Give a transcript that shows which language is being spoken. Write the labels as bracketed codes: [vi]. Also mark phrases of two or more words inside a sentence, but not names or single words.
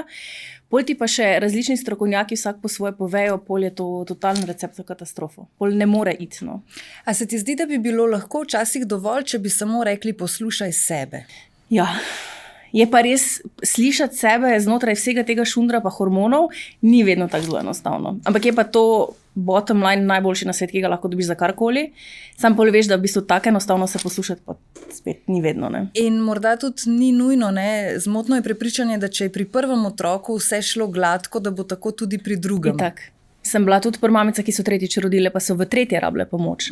[sl] Pol ti pa še različni strokovnjaki vsak po svoje povejo, pol je to totalni recept za katastrofo. Pol ne more iti. No. A se ti zdi, da bi bilo lahko včasih dovolj, če bi samo rekli, poslušaj sebe? Ja, je pa res slišati sebe znotraj vsega tega šundra pa hormonov, ni vedno tako zelo enostavno. Ampak je pa to [en] bottom line [sl] najboljši na svet, ki ga lahko dobiš za karkoli. Sam pol veš, da v bistvu tako enostavno se poslušati, pa spet ni vedno. Ne? In morda tudi ni nujno, ne? Zmotno je prepričanje, da če je pri prvem otroku vse šlo gladko, da bo tako tudi pri drugem. Itak. Sem bila tudi mamica, ki so tretjič rodile, pa so v tretje rabile pomoč.